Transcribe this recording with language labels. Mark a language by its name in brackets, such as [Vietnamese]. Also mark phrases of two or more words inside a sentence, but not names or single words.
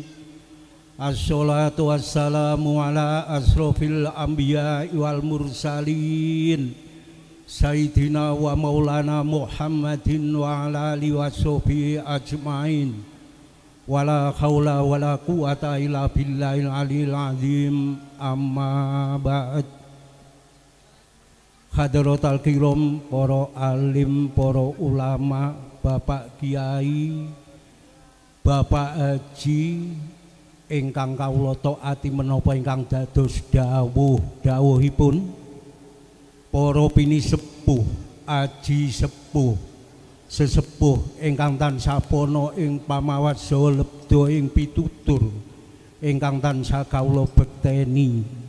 [Arabic] والصلاة والسلام على أشرف الأنبياء والمرسلين سيدنا ومولانا محمد وعلى آله وصحبه أجمعين. ولا حول ولا قوة إلا بالله العلي العظيم. أما بعد. حضرات الكرام, [Javanese] para alim, para ulama, Bapak Kiai, Bapak Haji ingkang kawula taati menapa ingkang dados dawuhipun para pinisepuh, aji sepuh, sesepuh ingkang tansah pono ing pamawas lebda ing pitutur ingkang tansah kawula bekteni.